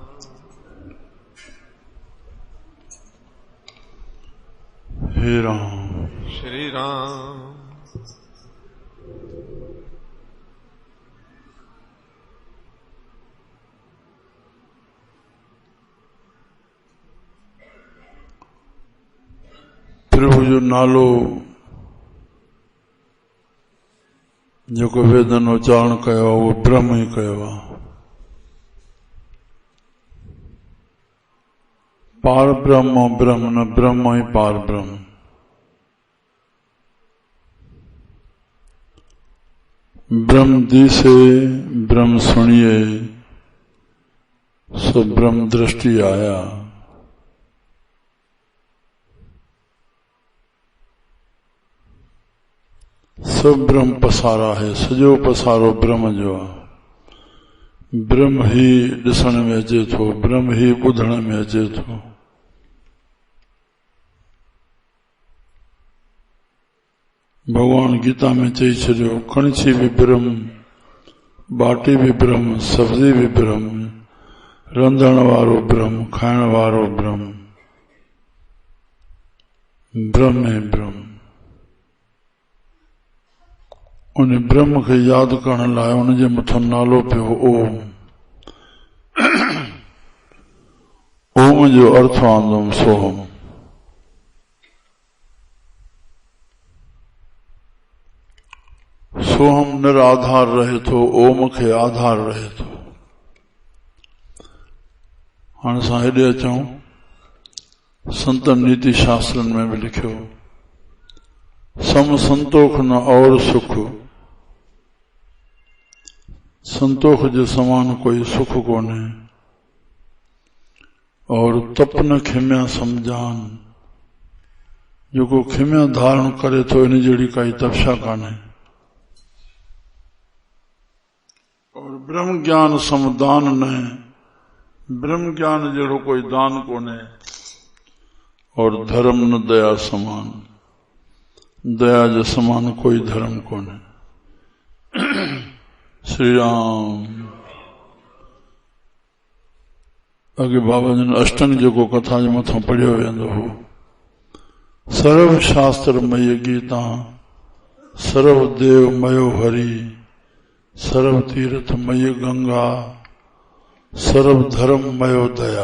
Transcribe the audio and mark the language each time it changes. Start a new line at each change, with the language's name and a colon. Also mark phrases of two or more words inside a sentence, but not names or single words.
Sindhi: हे राम श्री राम प्रभु जो नालो जेको वेदन उच्चारण कयो वो ब्रह्म ही कयो आहे। पार ब्रह्म ब्रह्म न ब्रह्म ही पार ब्रह्म।
Punjabi: ਬ੍ਰਹਮ ਦਿਸੇ ਬ੍ਰਹਮ ਸੁਣੀਏ ਸੋ ਬ੍ਰਹਮ ਦ੍ਰਿਸ਼ਟਿ ਆਇਆ।
Hindi: सब ब्रह्म पसारा है,
Sindhi: सजो पसारो ब्रह्म जो आहे। ब्रह्म ही ॾिसण में अचे थो, ब्रह्म ही ॿुधण में अचे थो। भगवान गीता में चई छॾियो, कणछी भी ब्रह्म, बाटी भी ब्रह्म, सब्जी भी ब्रह्म, रंधण वारो ब्रह्म, खाइण वारो ब्रह्म, ब्रह्म है ब्रह्म। उन ब्रह्म खे यादि करण लाइ उन जे मथां नालो पियो ओम। ओम जो अर्थ आंदोम सोहम। सोहम निराधार रहे थो, ओम खे आधार रहे थो। हाणे असां हेॾे अचूं, संतन नीति शास्त्रनि में बि लिखियो,
Hindi: सम संतोख न और सुख,
Sindhi: संतोख जे समान कोई सुख कोन्हे,
Hindi: और तपन खिम्या समझान,
Sindhi: जेको खिम्या धारण करे थो इन जहिड़ी काई तपस्या कान्हे।
Hindi: और ब्रह्म ज्ञान समदान न,
Sindhi: ब्रह्म ज्ञान जहिड़ो कोई दान कोन्हे।
Hindi: और धर्म न दया समान,
Sindhi: दया जे समान कोई धर्म कोन्हे। श्री राम। अॻे बाबा जन अष्टंग जेको कथा जे मथां पढ़ियो वेंदो हो,
Sanskrit: सर्व शास्त्र मय गीता, सर्व देव मयो हरि, सर्व तीर्थ मय गंगा, सर्व धर्म मयो दया।